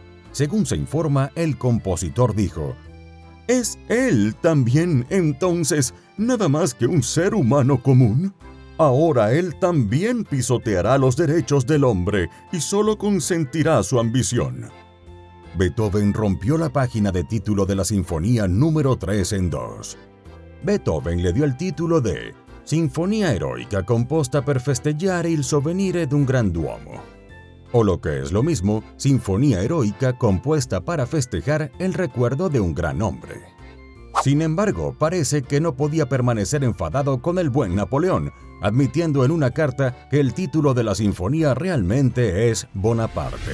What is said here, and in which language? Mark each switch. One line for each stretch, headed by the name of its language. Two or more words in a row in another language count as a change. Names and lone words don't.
Spanish: Según se informa, el compositor dijo: ¿Es él también, entonces, nada más que un ser humano común? Ahora él también pisoteará los derechos del hombre y solo consentirá su ambición. Beethoven rompió la página de título de la Sinfonía número 3 en dos. Beethoven le dio el título de
Italian: Sinfonia eroica composta per festeggiare il sovvenire d'un grand'uomo,
Spanish: o lo que es lo mismo, Sinfonía heroica compuesta para festejar el recuerdo de un gran hombre. Sin embargo, parece que no podía permanecer enfadado con el buen Napoleón, admitiendo en una carta que el título de la sinfonía realmente es Bonaparte.